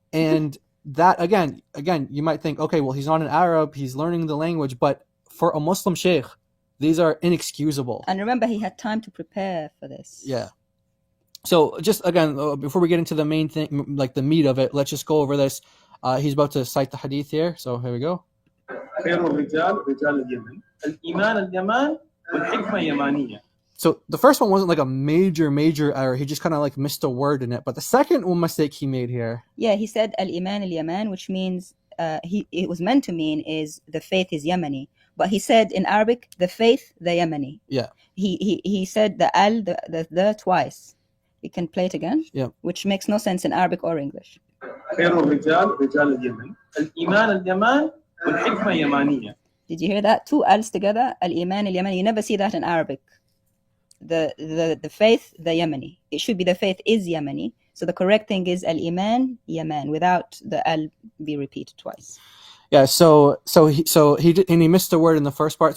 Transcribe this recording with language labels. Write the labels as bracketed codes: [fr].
[en] And that again, you might think, okay, well, he's not an Arab, he's learning the language, but for a Muslim sheikh, these are inexcusable. And remember, he had time to prepare for this. Yeah. So just again, before we get into the main thing, like the meat of it, let's just go over this. He's about to cite the hadith here, so here we go. [ar] خير الرجال رجال اليمن الإيمان اليمان والحكمة يمانية. [en] So the first one wasn't like a major error. He just kind of like missed a word in it. But the second one mistake he made here. Yeah, he said al-Iman al-Yaman, which means it was meant to mean is the faith is Yemeni. But he said in Arabic, the faith, the Yemeni. Yeah. He said the al, the twice. You can play it again. Yeah. Which makes no sense in Arabic or English. [ar] خير الرجال رجال اليمن الإيمان اليمان والحكمة يمانية. [en] Did you hear that? Two al's together, al-Iman al-Yamani. You never see that in Arabic. The faith, the Yemeni. It should be the faith is Yemeni. So the correct thing is al-Iman, Yaman, without the al be repeated twice. Yeah, so he did, and he missed a word in the first part.